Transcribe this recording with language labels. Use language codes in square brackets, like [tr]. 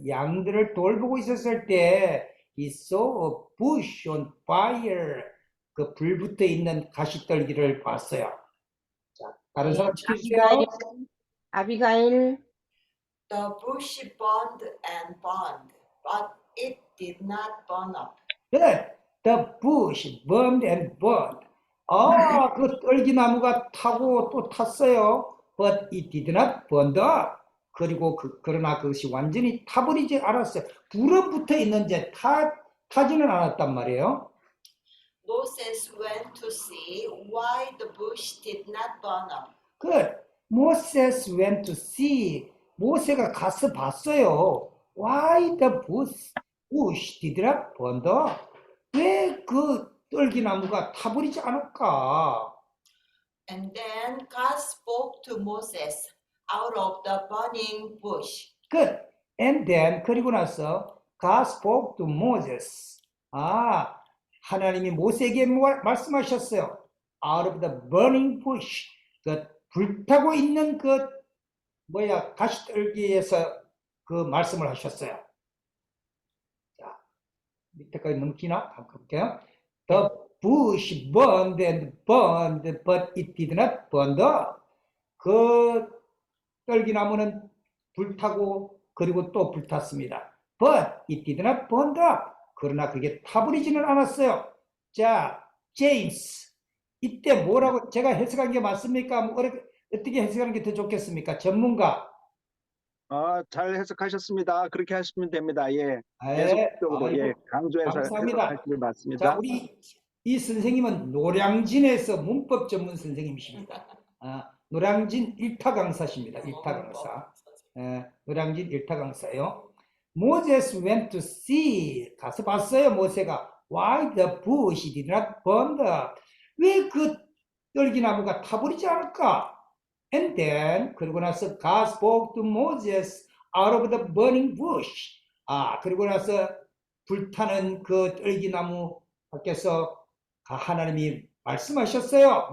[ko] 양들을 돌보고 있었을 때, [en] he saw a bush on fire, [ko] 그 불붙어 있는 가시떨기를 봤어요. 자, 다른 사람 지켜주세요. 아비가일. [en] The bush burned and burned, but it did not burn up. Good. The bush burned and burned. [ko] 그 떨기나무가 타고 또 탔어요. [en] But it did not burn up. [ko] 그리고 그러나 그것이 완전히 타버리지 않았어요. 불은 붙어 있는데 타지는 않았단 말이에요. [en] Moses went to see why the bush did not burn up. Good. Moses went to see. [ko] 모세가 가서 봤어요. [en] Why the bush did not burn up? [ko] 왜 그 떨기나무가 타버리지 않을까? [en] And then God spoke to Moses out of the burning bush. Good. And then [ko] 그리고 나서 [en] God spoke to Moses. [ko] 하나님이 모세에게 말씀하셨어요. [en] Out of the burning bush. [ko] 그 불타고 있는 가시떨기에서 그 말씀을 하셨어요. 자, 밑에까지 넘기나? 한번 볼게요. The bush burned and burned, but it did not burn up. 그 떨기나무는 불타고 그리고 또 불탔습니다. But it did not burn up. 그러나 그게 타버리지는 않았어요. 자, 제임스. 이때 뭐라고 제가 해석한 게 맞습니까? 어떻게 해석하는 게 더 좋겠습니까? 전문가. 잘 해석하셨습니다. 그렇게 하시면 됩니다. 예. 예. 계속적으로 아이고, 강조해서 감사합니다. 해석하시는 게 맞습니다. 자, 우리 이 선생님은 노량진에서 문법 전문 선생님이십니다. 노량진 1타 강사십니다. 1타 강사. 노량진 1타 강사예요. [en] Moses went to see. [ko] 가서 봤어요. 모세가. [en] Why the bush did not burn up? [ko] 왜 그 떨기나무가 타버리지 않을까? [en] And then [ko] 그리고 나서 [en] God spoke to Moses out of the burning bush. [ko] 그리고 나서 불타는 그 떨기나무 밖에서 하나님이 말씀하셨어요.